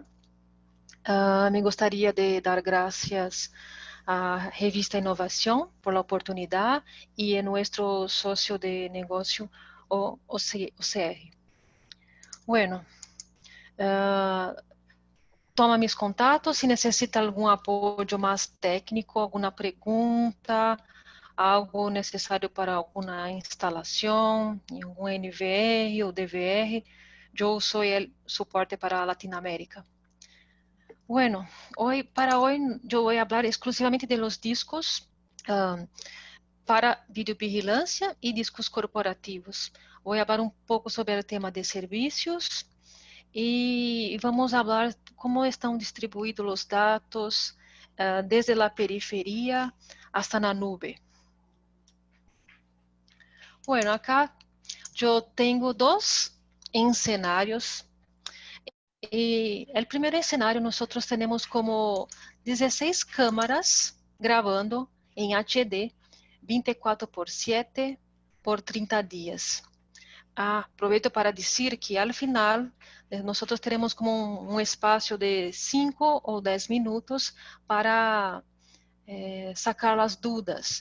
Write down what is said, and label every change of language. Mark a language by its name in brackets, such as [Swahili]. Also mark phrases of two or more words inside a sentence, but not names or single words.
[Spanish] Me gustaría de dar gracias a Revista Innovación por la oportunidad y a nuestro socio de negocio, OCR. [Portuguese] Bueno, toma mis contatos si necesita algum apoio mais técnico, alguma pergunta, algo necessário para alguma instalação, em algum NVR ou DVR. Eu sou o suporte para Latinoamérica. [Spanish] Bueno, para hoy yo voy a hablar exclusivamente de los discos para [Portuguese] videovigilância e [Spanish] discos corporativos. Voy a hablar un poco sobre el tema de servicios [Portuguese] e vamos falar como estão distribuídos os dados desde a periferia [Spanish] hasta na nube. [Portuguese] Bueno, acá eu tenho dois escenarios. [Spanish] Y el primer escenario nosotros tenemos como 16 cámaras grabando en HD 24/7 por 30 días. Aproveito para decir que al final nosotros tenemos como un espacio de 5 o 10 minutos para sacar las dudas.